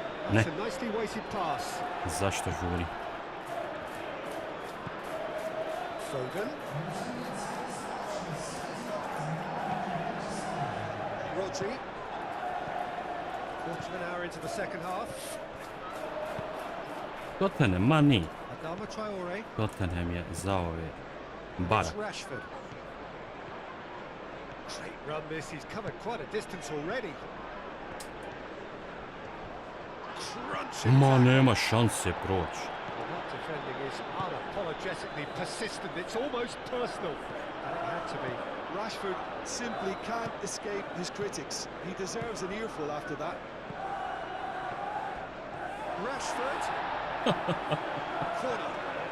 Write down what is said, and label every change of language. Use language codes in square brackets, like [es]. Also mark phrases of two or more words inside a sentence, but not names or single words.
[sr] Ne. [en] It's a nicely weighted pass. [sr] Zašto žuri? Foden. Rodri. [en] Quarter of an hour into the second half. [sr] Tottenham, ma ni. Adama Traore. Tottenham je za ove bara. [en] It's Rashford. Great run this. He's covered quite a distance already. Crunching. [sr] Ma nema šanse proći. [en] Well, that defending is unapologetically persistent. It's almost personal. And it had to be. Rashford simply can't escape his critics. He deserves an earful after that. Rashford. Corner.